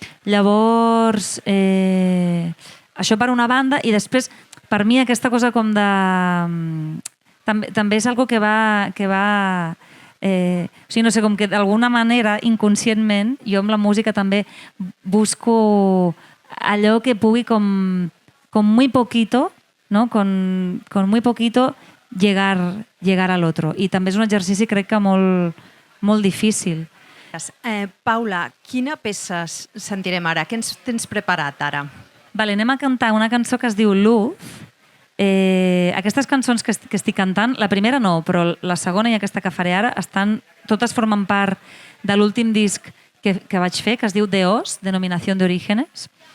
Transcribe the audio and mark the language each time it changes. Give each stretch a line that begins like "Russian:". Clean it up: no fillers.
Catalan: Llavors, això per una banda, i després, per mi, aquesta cosa com de... També és algo que va... O sigui, no sé, com que d'alguna manera, inconscientment, jo amb la música també busco allò que pugui com
Spanish: muy poquito, ¿no? Con muy poquito llegar al otro.
Catalan: I també és un exercici, crec que molt difícil. Paula, quina peça sentirem ara? Què ens tens preparat ara? Vale, anem a cantar una cançó que es diu Luz. Aquestes cançons que estic cantant, la primera no, però la segona i aquesta que faré ara, totes formen part de l'últim disc que vaig fer, que es diu Deos, Denominación de Orígenes.